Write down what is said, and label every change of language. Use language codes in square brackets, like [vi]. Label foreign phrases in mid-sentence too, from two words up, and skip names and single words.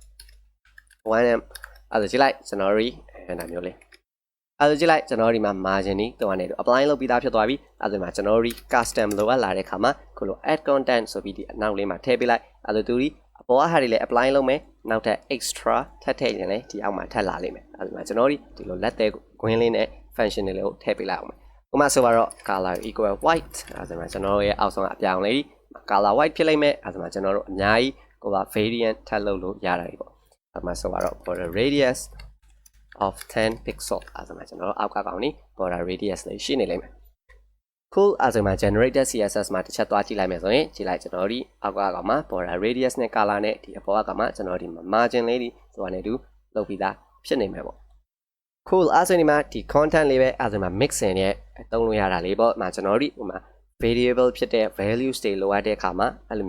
[my] 1m အဲ့ဒါကြည့်လိုက်ကျွန်တော်တို့အဲ့ဒါမျိုးလေးအဲ့ဒါကြည့်လိုက်ကျွန်တော်ဒီမှာ margin นี่တော့နေတော့ apply လုပ်ပြီးသားဖြစ်သွားပြီအဲ့ဒါမှာကျွန် တော်တို့ custom လိုအပ်လာတဲ့ခါမှာခုလို [en] add content [my] ဆိုပြီးဒီအနောက်လေးမှာထည့်ပေးလိုက်အဲ့ဒါသူဒီအပေါ်ဟာတွေလည်း apply လုပ်မယ်နောက်ထပ် extra ထပ်ထည့်ရင်လည်းဒီအောက်မှာထပ်လာလိမ့်မယ်အဲ့ဒါမှာကျွန်တော်ဒီလိုလက်သေး green လေးနဲ့ function တွေလည်းထည့်ပေးလိုက်အောင်မယ်ဥပမာဆိုတော့ [en] color equal white [my] အဲ့ဒါမှာကျွန်တော်ရဲ့အောက်ဆုံးအပြောင်းလေး [en] color white [my] ဖြစ်လိမ့်မယ်အဲ့ဒါမှာကျွန်တော်တို့အများ ကြီးကိုက variant ထပ်လုပ်လို့ရတာပေါ့အဲ့ဒါမှာဆိုတော့ [en] border radius of 10 pixel [my] အဲ့ဒါမှကျွန်တော်တို့အောက်ကကောင်နေ [en] border radius [my] လေးရှိနေလိမ့်မယ် cool အဲ့ဒါမှ [en] generated CSS [my] မှာတစ်ချက်သွားကြည့်လိုက်မယ်ဆိုရင်ကြည့်လိုက်ကျွန်တော်ဒီအောက်ကကောင်မှာ [en] border radius [my] နဲ့ color နဲ့ဒီအပေါ်ကကောင်မှာ ကျွန်တော်ဒီ margin လေးဒီဆိုတာနဲ့တူလုပ်ပြီးသားဖြစ်နေမယ်ပေါ့ cool အဲ့ဒါမှဒီ content လေးပဲအဲ့ဒါမှ mixin နဲ့တုံးလို့ရတာလေးပေါ့မှာကျွန်တော်ဒီဥမာ variable ဖြစ်တဲ့ values တွေလိုအပ်တဲ့အခါမှာအဲ့လိုမျိုး